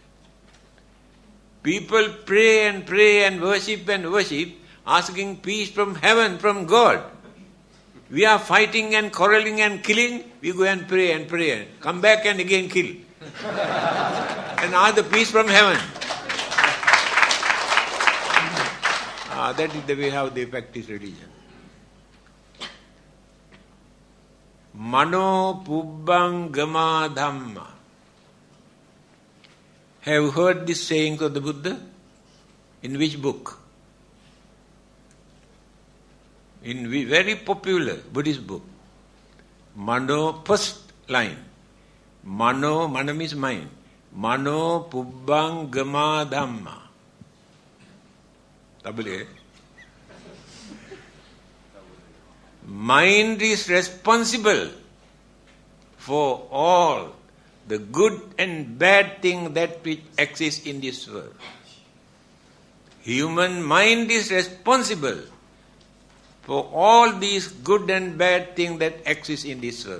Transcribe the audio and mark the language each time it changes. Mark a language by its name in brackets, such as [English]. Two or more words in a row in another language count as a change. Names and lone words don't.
[English] People pray and worship, asking peace from heaven, from God. We are fighting and quarreling and killing, we go and pray and come back and again kill. And ask the peace from heaven. That is the way how they practice religion. [Pali] Mano pubbang gama dhamma. [English] Have you heard this saying of the Buddha? In which book? In very popular Buddhist book. Mano, first line. Mano means mind. [Pali] Mano pubbang gama dhamma. [English] Double A. Mind is responsible for all the good and bad thing that which exists in this world. Human mind is responsible for all these good and bad things that exist in this world.